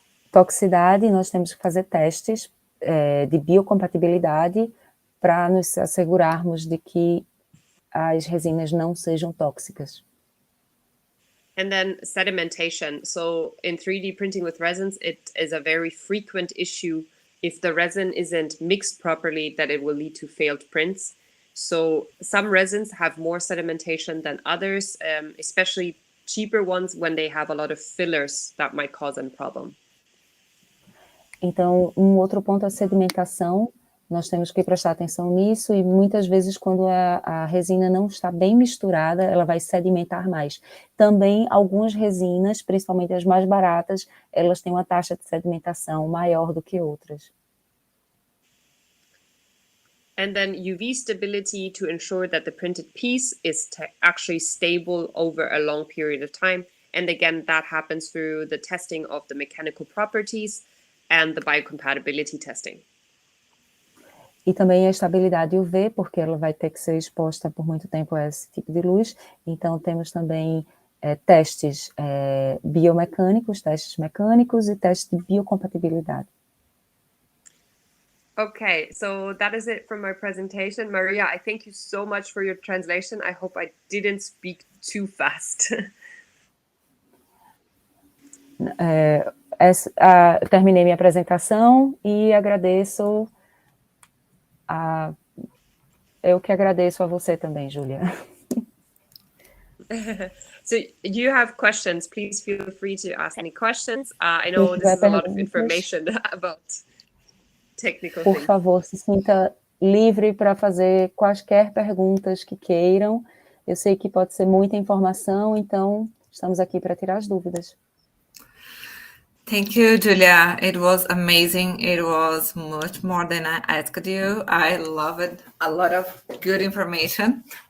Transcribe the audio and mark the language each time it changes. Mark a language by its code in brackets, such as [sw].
[pt] Toxicidade, nós temos que fazer testes de biocompatibilidade para nos assegurarmos de que as resinas não sejam tóxicas. [en] And then sedimentation. So in 3D printing with resins, it is a very frequent issue. If the resin isn't mixed properly, that it will lead to failed prints. So some resins have more sedimentation than others, especially cheaper ones when they have a lot of fillers that might cause a problem. [pt] Então, outro ponto é a sedimentação. Nós temos que prestar atenção nisso e muitas vezes quando a resina não está bem misturada, ela vai sedimentar mais. Também algumas resinas, principalmente as mais baratas, elas têm uma taxa de sedimentação maior do que outras. [en] And then UV stability to ensure that the printed piece is actually stable over a long period of time. And again, that happens through the testing of the mechanical properties and the biocompatibility testing. [pt] E também a estabilidade UV, porque ela vai ter que ser exposta por muito tempo a esse tipo de luz. Então, temos também testes biomecânicos, testes mecânicos e testes de biocompatibilidade. [en] Okay, so that is it from my presentation. Maria, I thank you so much for your translation. I hope I didn't speak too fast. [pt] Terminei minha apresentação e agradeço eu que agradeço a você também, Júlia. [en] So you have questions, please feel free to ask any questions. I know this is a lot of information about technical [pt] Por [en] things. [pt] favor, se sinta livre para fazer quaisquer perguntas que queiram. Eu sei que pode ser muita informação, então estamos aqui para tirar as dúvidas. [en] Thank you, Julia. It was amazing. It was much more than I asked you. I love it. A lot of good information.